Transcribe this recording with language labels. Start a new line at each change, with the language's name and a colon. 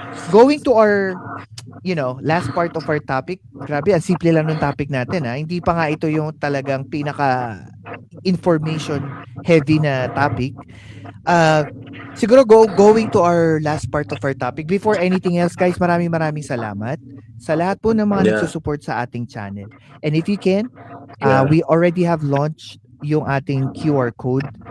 English: Going to our last part of our topic.
Filipino: Grabe, ang simple lang ng topic natin Hindi pa nga ito yung talagang pinaka information heavy na topic. Siguro
English: going to our last part of our topic. Before anything else, guys,
Filipino: maraming salamat sa lahat po ng mga nagsusupport sa ating channel.
English: And if you can, we already have launched
Filipino: yung ating
English: QR code.